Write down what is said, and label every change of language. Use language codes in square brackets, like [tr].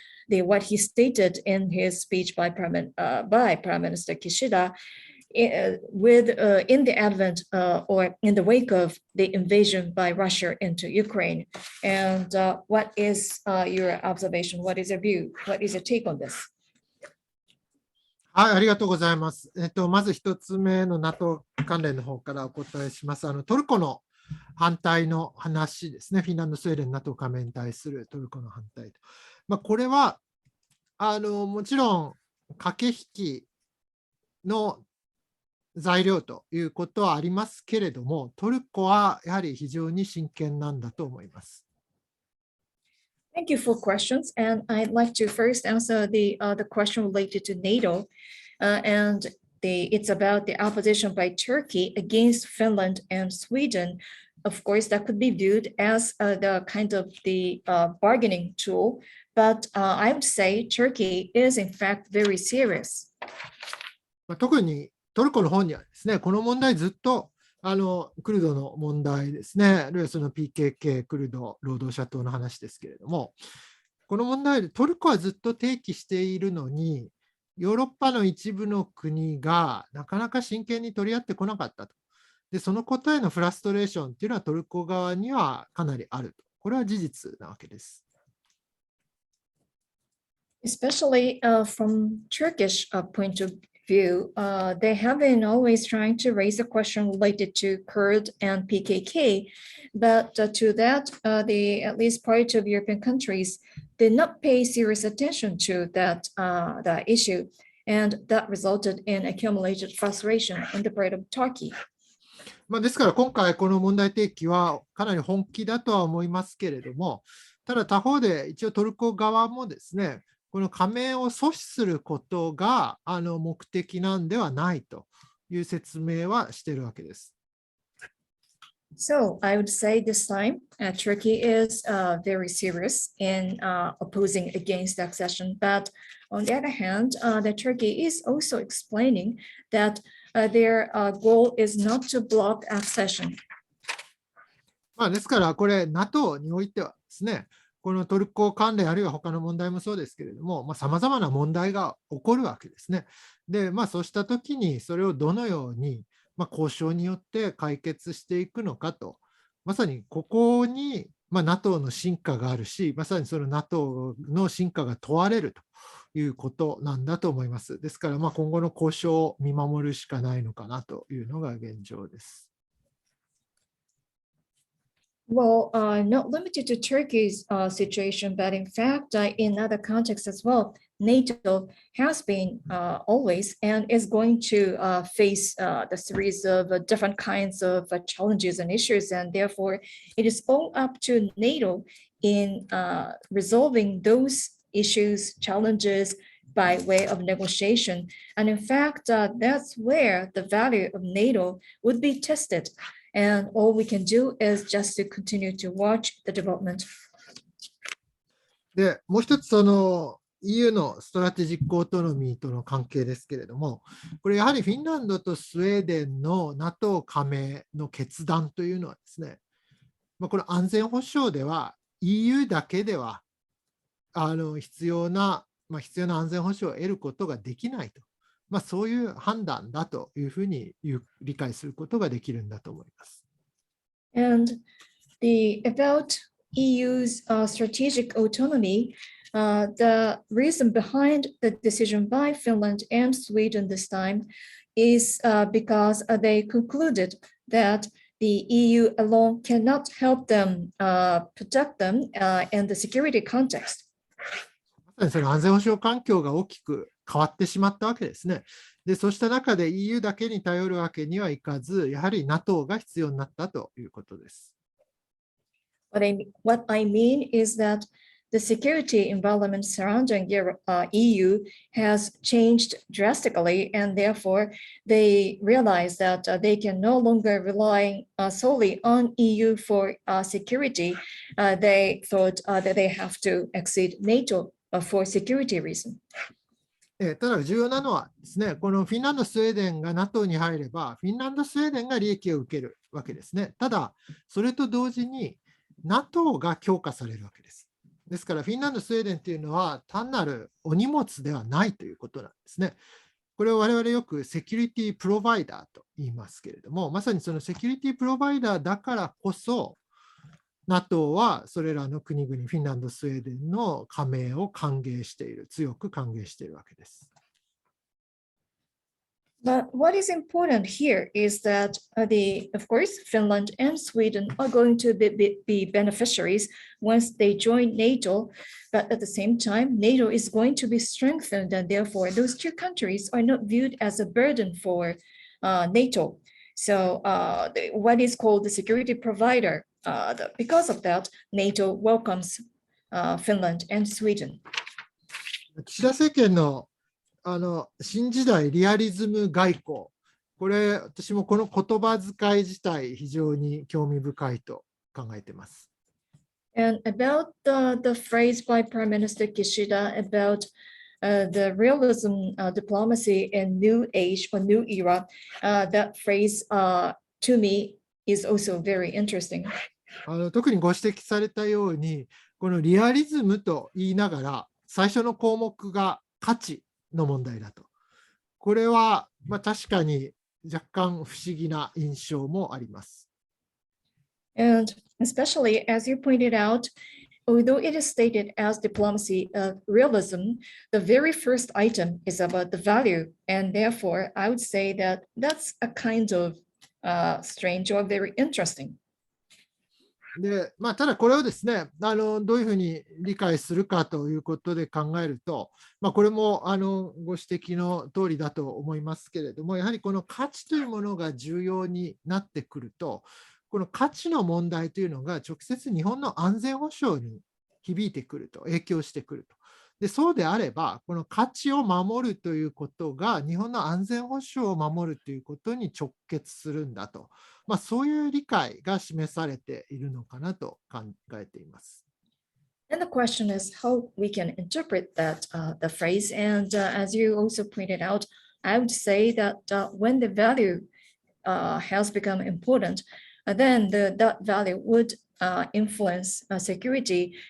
[en] What he stated in his speech by Prime Minister Kishida in the advent or in the wake of the invasion by Russia into Ukraine. And what is your observation? What is your view? What is your take on this? [ja] はい、ありがとうございます。まず一つ目の NATO 関連の方からお答えします。トルコの反対の話ですね。フィンランド、スウェーデン、NATO 加盟に対するトルコの反対と。これはもちろん駆け引きの材料ということはありますけれども、トルコはやはり非常に真剣なんだと思います。 [en] Thank you for questions, and I'd like to first answer the question related to NATO, and it's about the opposition by Turkey against Finland and Sweden. Of course, that could be viewed as the kind of the bargaining tool, but I would say Turkey is in fact very serious. [ja] 特にトルコの方にはですね、この問題ずっとクルドの問題ですね、あるいはその PKK、クルド労働者党の話ですけれども、この問題でトルコはずっと提起しているのに、ヨーロッパの一部の国がなかなか真剣に取り合ってこなかったと。で、そのことへのフラストレーションというのはトルコ側にはかなりあると。これは事実なわけです。 [en] Especially from Turkish point of view, they have been always trying to raise a question related to Kurd and PKK, but to that, at least part of European countries did not pay serious attention to that issue. and that resulted in accumulated frustration on the part of Turkey. [ja] ですから今回この問題提起はかなり本気だとは思いますけれども、ただ他方で一応トルコ側もですね、この加盟を阻止することが目的なんではないという説明はしているわけです。 [en] So I would say this time Turkey is very serious in opposing against the accession, but on the other hand, the Turkey is also explaining that their goal is not to block accession. [ja] ですからこれ NATO においてはですね、このトルコ関連あるいは他の問題もそうですけれども、さまざまな問題が起こるわけですね。で、そうしたときにそれをどのように交渉によって解決していくのかと、まさにここにNATO の真価があるし、まさにその NATO の真価が問われるということなんだと思います。ですから今後の交渉を見守るしかないのかなというのが現状です。 [en] Well, not limited to Turkey's situation, but in fact, in other contexts as well, NATO has been always and is going to face the series of different kinds of challenges and issues, and therefore it is all up to NATO in resolving those issues, challenges by way of negotiation. And in fact, that's where the value of NATO would be tested. And all we can do is just to continue to watch the development. [ja] で、もう一つEU のストラテジックオートノミーとの関係ですけれども、これやはりフィンランドとスウェーデンの NATO 加盟の決断というのはですね、これ安全保障では EU だけでは必要な安全保障を得ることができないと。そういう判断だというふうに理解することができるんだと思います。 [en] And about EU's strategic autonomy, the reason behind the decision by Finland and Sweden this time is because they concluded that the EU alone cannot help them protect them in the security context. [ja] その安全保障環境が大きく変わってしまったわけですね。で、そうした中で EU だけに頼るわけにはいかず、やはり NATO が必要になったということです。 [en] What I mean is that the security environment surrounding EU has changed drastically, and therefore they realize that they can no longer rely solely on EU for security. They thought that they have to exceed NATO for security reason. [ja] ただ重要なのはですね、このフィンランド、スウェーデンが NATO に入れば、フィンランド、スウェーデンが利益を受けるわけですね。ただ、それと同時に NATO が強化されるわけです。ですから、フィンランド、スウェーデンというのは単なるお荷物ではないということなんですね。これを我々よくセキュリティプロバイダーと言いますけれども、まさにそのセキュリティプロバイダーだからこそ、NATO はそれらの国々、フィンランド、スウェーデンの加盟を歓迎している、強く歓迎しているわけです。 [en] But what is important here is that of course, Finland and Sweden are going to be beneficiaries once they join NATO. But at the same time, NATO is going to be strengthened, and therefore those two countries are not viewed as a burden for NATO. So what is called the security provider, because of that, NATO welcomes Finland and Sweden. [ja] 岸田政権の新時代リアリズム外交、これ私もこの言葉遣い自体非常に興味深いと考えています。 [en] And about the phrase by Prime Minister Kishida about the realism diplomacy in new age or new era, that phrase to me is also very interesting. [ja] 特にご指摘されたように、このリアリズムと言いながら、最初の項目が価値の問題だと。これは、確かに若干不思議な印象もあります。 [en] And especially as you pointed out, although it is stated as diplomacy of realism, the very first item is about the value. And therefore, I would say that that's a kind of strange or very interesting. [ja] で、ただこれをですね、どういうふうに理解するかということで考えると、これもご指摘の通りだと思いますけれども、やはりこの価値というものが重要になってくると、この価値の問題というのが直接日本の安全保障に響いてくると、影響してくると。でそうであれば、この価値を守るということが、日本の安全保障を守るということに直結するんだと、そういう理解が示されているのかなと考えています。 [en] And the question is how we can interpret that the phrase. And as you also pointed out, I would say that when the value has become important, then that value would influence security.